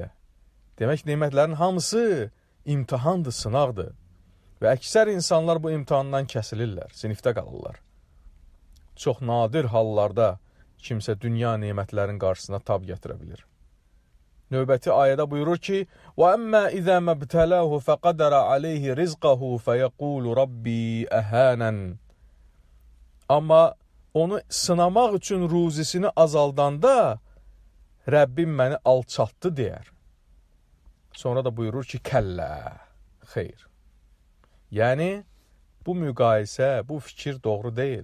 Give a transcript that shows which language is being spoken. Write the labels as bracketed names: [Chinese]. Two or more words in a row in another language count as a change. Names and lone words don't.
[Azerbaijani] Demək, nemətlərin hamısı imtihandır, sınaqdır. Və əksər insanlar bu imtihandan kəsilirlər, sinifdə qalırlar. Çox nadir hallarda kimsə dünya nemətlərin qarşısına tab gətirə bilir. Növbəti ayədə buyurur ki, [Arabic] وَأَمَّا إِذَا مَبْتَلَاهُ فَقَدَرَ عَلَيْهِ رِزْقَهُ فَيَقُولُ رَبِّي أَهَانًا [Azerbaijani] Amma onu sınamaq üçün ruzisini azaldanda, Rəbbim məni alçaltdı deyər. Sonra da buyurur ki, kəllə, xeyr. Yəni, bu müqayisə, bu fikir doğru deyil.